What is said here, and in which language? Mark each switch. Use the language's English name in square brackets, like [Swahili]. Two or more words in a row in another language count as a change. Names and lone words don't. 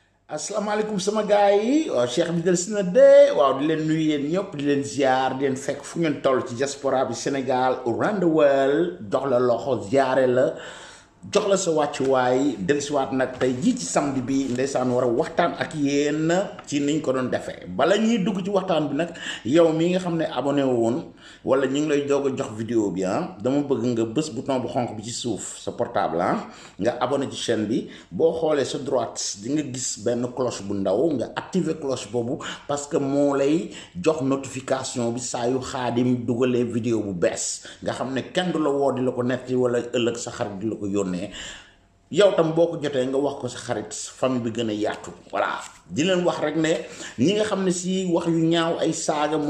[Wolof] asalaamaaleykum sama gars yi waaw Cheikh bi del si na de waaw di leen nuyu yéen ñëpp di leen ziar di leen fekk fu ngeen toll ci diaspora bi Sénégal [English] around the world [Wolof] jox la loxo ziare la jox la sa wàccuwaay dellusiwaat nag tey jii ci samedi bi ndeysaan war a waxtaan ak yéen ci niñ ko doon defee bala ñuy dugg ci waxtaan bi nag yow mii nga xam ne abonné woon wala ñu ngi lay doog a jox vidéo bi dama bëgg nga bës bouton bu xonk bi ci suuf sa portable nga abonné ci chaîne bi boo xoolee sa droite di nga gis benn cloche bu ndaw nga activer cloche boobu [French] parce que [Wolof] moo lay jox notification bi saa yu Xaadim dugalee vidéo bu bees nga xam ne kenn du la woo di la ko netti wala ëllëg sa xarit di la ko yónnee yow tam boo ko jotee nga wax ko sa xarit famille bi gën a yaatu voilà di leen wax rek ne ñi nga xam ne si wax yu ñaaw ay saaga moom